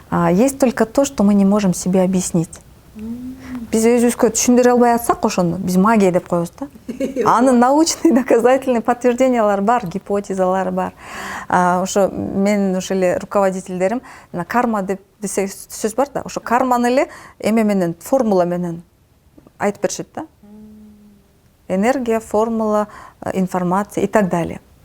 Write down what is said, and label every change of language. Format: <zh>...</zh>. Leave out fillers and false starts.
<ru>Есть только то, что мы не можем себе объяснить.</ru> <ky>Биз өзүбүзгө түшүндүрө албай атсак, ошону биз магия деп коебуз да. Анын научный доказательный подтверждениялары бар, гипотезалары бар. Ошо мен ошо эле руководительдерим карма деп десе сөз бар да. Ошо карманы эле эме менен, формула менен айтып беришет да.</ky> <ru>Энергия, формула, информация и так далее.</ru>